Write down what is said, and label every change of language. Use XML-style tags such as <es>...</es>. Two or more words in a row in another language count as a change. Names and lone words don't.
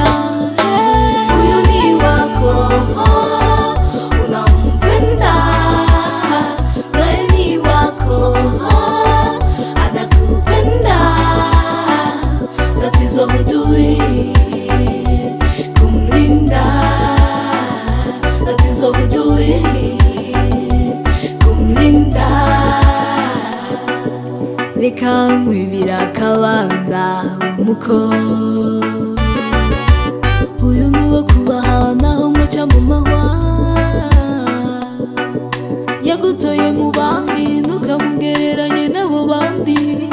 <sw>Huyu ni wako, unampenda, naye ni wako, anakupenda. Tatizo hujui kumlinda, tatizo hujui kumlinda.</sw> <rw>Reka nkwibira akabanga umuko, uyu nuwo kubaha naho muca mu mahwa. Yagutoye mu bandi, ntukamugereranye n'abo bandi.</rw>